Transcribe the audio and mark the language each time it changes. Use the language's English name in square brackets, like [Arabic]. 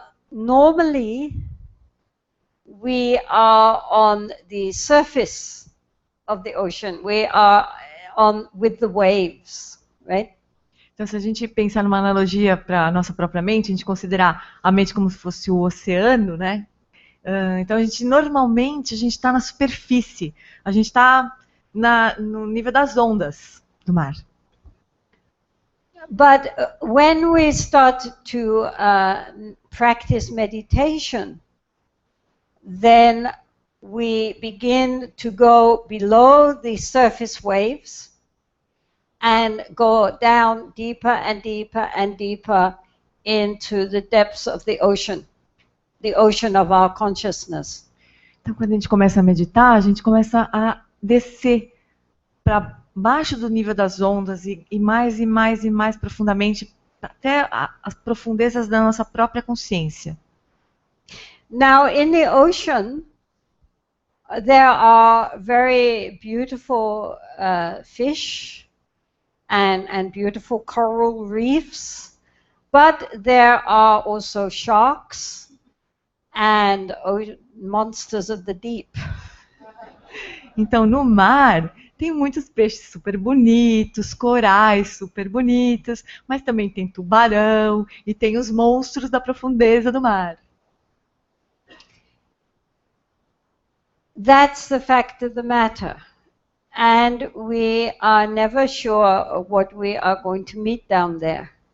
[English] Normally, we are on the surface of the ocean. We are on with the waves, right? [Portuguese] Então, se a gente pensar numa analogia para a nossa própria mente, a gente considerar a mente como se fosse o oceano, né? Então, a gente está na superfície, a gente está no nível das ondas do mar. [English] But when we start to practice meditation, then we begin to go below the surface waves and go down deeper and deeper and deeper into the depths of the ocean of our consciousness. [Portuguese] Então, quando a gente começa a meditar, a gente começa a descer para baixo do nível das ondas e mais e mais e mais profundamente até as profundezas da nossa própria consciência. [English] Now, in the ocean, there are very beautiful fish and beautiful coral reefs, but there are also sharks and monsters of the deep. [Portuguese] Então, no mar, tem muitos peixes super bonitos, corais super bonitos, mas também tem tubarão e tem os monstros da profundeza do mar. [English] That's the fact of the matter. And we are never sure what we are going to meet down there.